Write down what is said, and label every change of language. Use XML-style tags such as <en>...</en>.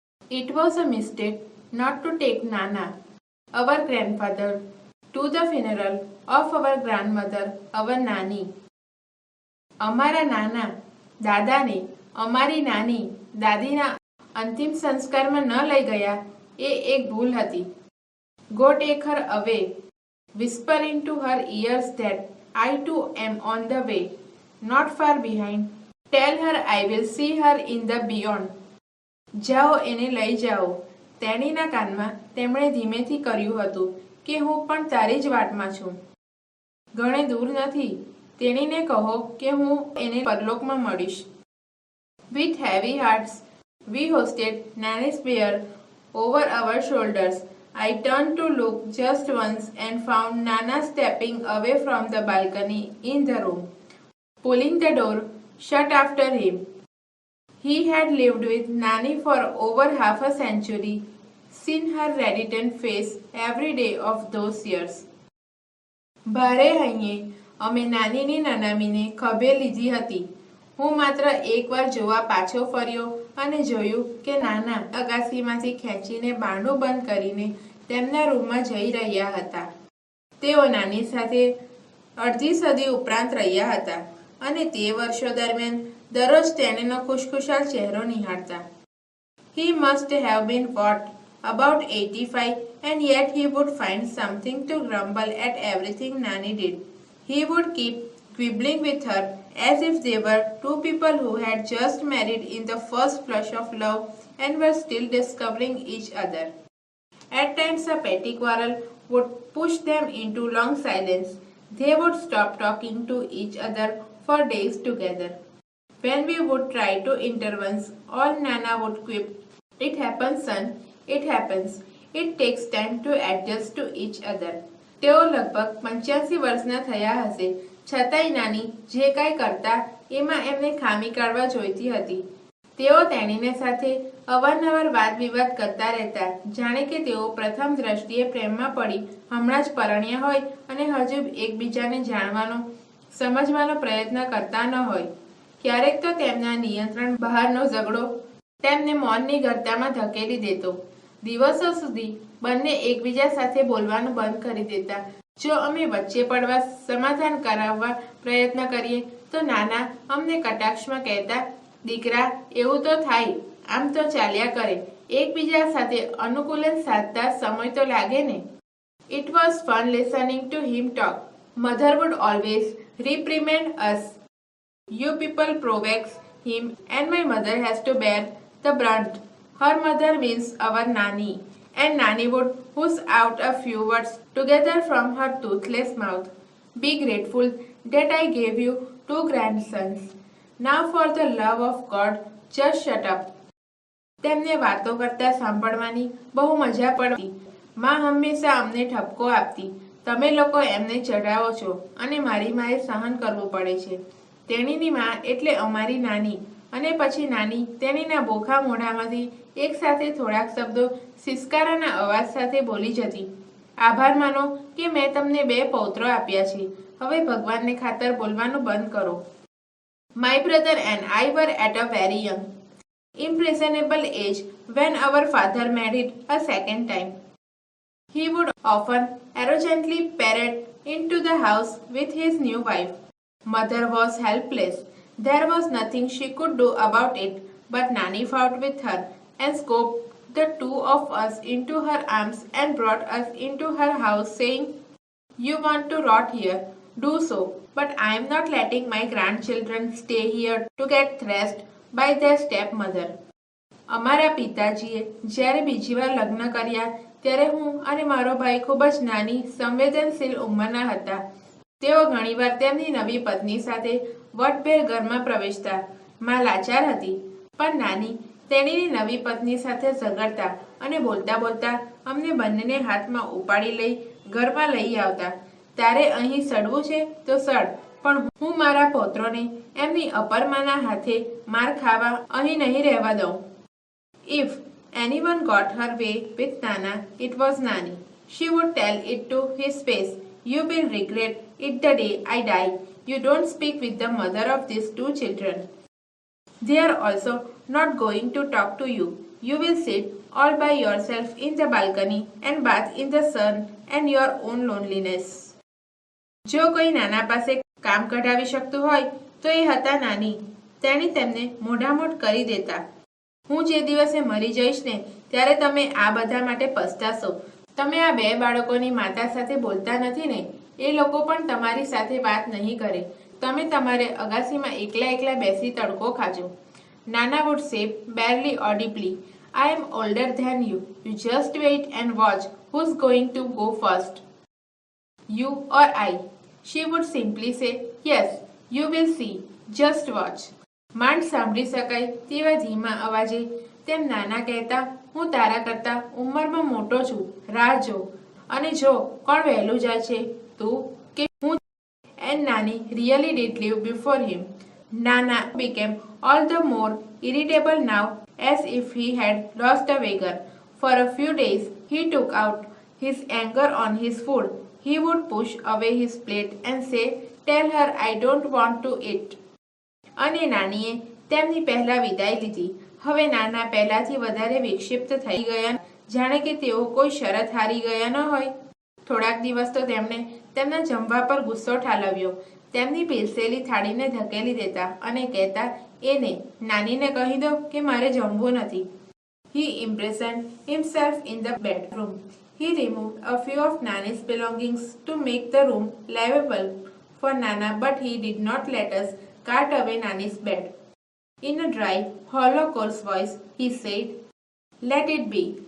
<en>It was a mistake not to take Nana, our grandfather, to the funeral of our grandmother, our Nani.</en> <gu>અમારા નાના દાદાને અમારી નાની દાદીના અંતિમ સંસ્કારમાં ન લઈ ગયા એ એક ભૂલ હતી.</gu> <en>Go take her away. Whisper into her ears that I too am on the way, not far behind. Tell her I will see her in the beyond.</en> <gu>જાઓ એને લઈ જાઓ. તેણીના કાનમાં તેમણે ધીમેથી કર્યું હતું કે હું પણ તારી જ વાટમાં છું. ઘણે દૂર નથી. તેણીને કહો કે હું એને પરલોકમાં મળીશ.</gu> <en>With heavy hearts, we hoisted Nanny's bier over our shoulders. I turned to look just once and found Nana stepping away from the balcony in the room, pulling the door shut after him. He had lived with Nanny for over half a century, seen her radiant face every day of those years.</en> <gu>ભારે હૈયે અમે નાનીની નનામીને ખભે લીધી હતી. હું માત્ર એકવાર જોવા પાછો ફર્યો અને જોયું કે નાના અગાસીમાંથી ખેંચીને બારણું બંધ કરીને તેમના રૂમમાં જઈ રહ્યા હતા. તેઓ નાની સાથે અડધી સદી ઉપરાંત રહ્યા હતા અને તે વર્ષો દરમિયાન દરરોજ તેણીનો ખુશખુશાલ ચહેરો નિહાળતા.</gu> <en>He must have been what, about 85, and yet he would find something to grumble at everything Nanny did. He would keep quibbling with her as if they were two people who had just married in the first flush of love and were still discovering each other. At times a petty quarrel would push them into long silence. They would stop talking to each other for days together. When we would try to intervene, all Nana would quip, "It happens, son, it happens. It takes time to adjust to each other."</en> <gu>તેઓ લગભગ 85 વર્ષના થયા હશે, છતાંય નાની જે કાંઈ કરતા એમાં એમને ખામી કાઢવા જોઈતી હતી. તેઓ તેણીને સાથે અવારનવાર વાદ વિવાદ કરતા રહેતા, જાણે કે તેઓ પ્રથમ દ્રષ્ટિએ પ્રેમમાં પડી હમણાં જ પરણ્યા હોય અને હજુ એકબીજાને જાણવાનો સમજવાનો પ્રયત્ન કરતા ન હોય. ક્યારેક તો તેમના નિયંત્રણ બહારનો ઝઘડો તેમને મૌનની ગર્તામાં ધકેલી દેતો. દિવસો સુધી બંને એકબીજા સાથે બોલવાનું બંધ કરી દેતા. જો અમે વચ્ચે પડવા સમાધાન કરાવવા પ્રયત્ન કરીએ તો નાના અમને કટાક્ષમાં કહેતા, "દીકરા, એવું તો થાય, આમ તો ચાલ્યા કરે. એકબીજા સાથે અનુકૂલન સાધતા સમય તો લાગે ને."</gu> <en>It was fun listening to him talk. Mother would always reprimand us. "You people provoke him and my mother has to bear the brunt." Her mother means our Nani, and Nani would whoosh out a few words together from her toothless mouth. "Be grateful that I gave you 2 grandsons. Now for the love of God, just shut up."</en> <gu>તેમને વાતો કરતા સાંભળવાની બહુ મજા પડતી. માં હંમેશા અમને ઠપકો આપતી, "તમે લોકો એમને ચઢાવો છો અને મારી માએ સહન કરવું પડે છે." તેણીની માં એટલે અમારી નાની, અને પછી નાની તેણીના બોખા મોઢામાંથી એક સાથે થોડાક શબ્દો સિસકારાના અવાજ સાથે બોલી જતી, "આભાર માનો કે મેં તમને 2 પૌત્રો આપ્યા છે. હવે ભગવાનને ખાતર બોલવાનું બંધ કરો."</gu> <en>My brother and I were at a very young, impressionable age when our father married a second time. He would often arrogantly parade into the house with his new wife. Mother was helpless. There was nothing she could do about it, but Nanny fought with her and scooped the 2 of us into her arms and brought us into her house, saying, "You want to rot here? Do so, but I am not letting my grandchildren stay here to get thrashed by their stepmother."</en> <gu>અમારા પિતાજીએ જ્યારે બીજી વાર લગ્ન કર્યા ત્યારે હું અને મારો ભાઈ ખૂબ જ નાની સંવેદનશીલ ઉંમરના હતા. તેઓ ઘણીવાર તેમની નવી પત્ની સાથે વટભેર ઘરમાં પ્રવેશતા. માં લાચાર હતી, પણ નાની તેણીની નવી પત્ની સાથે ઝઘડતા અને બોલતા બોલતા અમને બંનેને હાથમાં ઉપાડી લઈ ઘરમાં લઈ આવતા. "તારે અહીં સડવું છે તો સડ, પણ હું મારા પૌત્રોને એમની અપરમાના હાથે માર ખાવા અહીં નહીં રહેવા દઉં."</gu> <en>If anyone got her way with Nana, it was Nani. She would tell it to his face, "You will regret it the day I die. You don't speak with the mother of these two children. They are also not going to talk to you. You will sit all by yourself in the balcony and bath in the sun and your own loneliness.</en> <gu>જો કોઈ નાના પાસે કામ કઢાવી શકતું હોય તો એ હતા નાની. તેણે તેમને મોઢામોઢ કરી દેતા. હું જે દિવસે મરી જઈશ ને ત્યારે તમે આ બધા માટે પસ્તાશો. તમે આ બે બાળકોની માતા સાથે બોલતા નથી ને, એ લોકો પણ તમારી સાથે વાત નહીં કરે. તમે તમારે અગાસીમાં એકલા એકલા બેસી તડકો ખાજો.</gu> <en>નાના would say barely audibly, I am older than you. You just wait and watch who's going to go first. You or I? She would simply say, yes, you will see, just watch.</en> <gu>માંડ સાંભળી શકાય તેવા ધીમા અવાજે તેમ નાના કહેતા, હું તારા કરતા ઉંમરમાં મોટો છું, રાહ જો. અને જો કોણ વહેલું જાય છે, તું કે હું?</gu> <en>And Nani really did live before him. Nana became all the more irritable now, as if he had lost a wager. For a few days he took out his anger on his food. He would push away his plate and say, tell her I don't want to eat.</en> <gu>અને નાનીએ તેમની પહેલા વિદાય લીધી. હવે નાના પહેલાથી વધારે વિક્ષિપ્ત થઈ ગયા, જાણે કે તેઓ કોઈ શરત હારી ગયા ન હોય. થોડાક દિવસ તો તેમણે તેમના જમવા પર ગુસ્સો ઠાલવ્યો. તેમની પીરસેલી થાળીને ધકેલી દેતા અને કહેતા, એને નાનીને કહી દો કે મારે જમવું નથી.</gu> <en>He imprisoned himself in the bedroom. He removed a few of Nani's belongings to make the room livable for Nana, but he did not let us cart away Nani's bed. In a dry, hollow, coarse voice, he said, let it be.</en>